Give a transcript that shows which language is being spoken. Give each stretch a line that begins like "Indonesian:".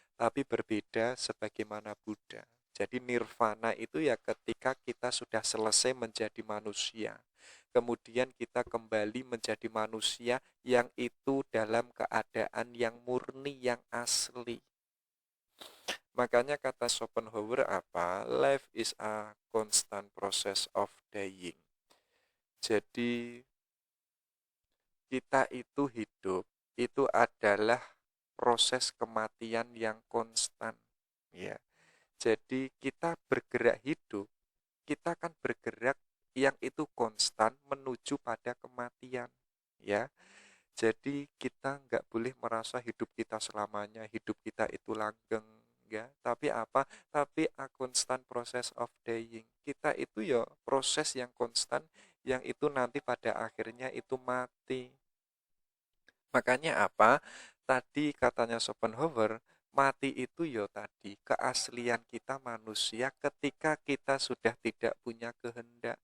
Indonesian: Tapi berbeda sebagaimana Buddha. Jadi nirvana itu ya ketika kita sudah selesai menjadi manusia. Kemudian kita kembali menjadi manusia yang itu dalam keadaan yang murni, yang asli. Makanya kata Schopenhauer apa?
English: Life is a constant process of dying.
Indonesian: Jadi kita itu hidup, itu adalah proses kematian yang konstan. Ya. Jadi kita bergerak hidup, kita kan bergerak yang itu konstan menuju pada kematian. Ya. Jadi kita nggak boleh merasa hidup kita selamanya, hidup kita itu langgeng, ya. Tapi apa? Tapi
English: a constant process of dying.
Indonesian: Kita itu ya proses yang konstan, yang itu nanti pada akhirnya itu mati. Makanya apa? Tadi katanya Schopenhauer, mati itu ya tadi keaslian kita manusia ketika kita sudah tidak punya kehendak.